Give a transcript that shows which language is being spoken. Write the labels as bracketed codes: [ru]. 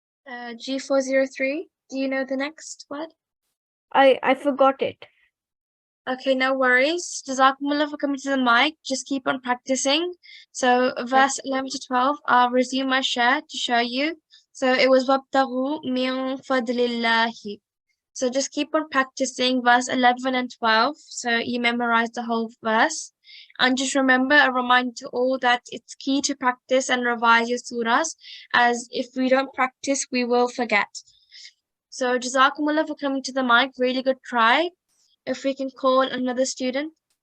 [en] G403. Do you know the next word? I forgot it. Okay, no worries. Jazakumullah for coming to the mic. Just keep on practicing. So verse 11 to 12, I'll resume my share to show you. So it was [ar] وَابْتَغُوا مِنْ فَضْلِ اللَّهِ. [en] So just keep on practicing verse 11 and 12. So you memorize the whole verse. And just remember, a reminder to all that it's key to practice and revise your surahs, as if we don't practice, we will forget. So Jazakumullah for coming to the mic. Really good try. If we can call another student.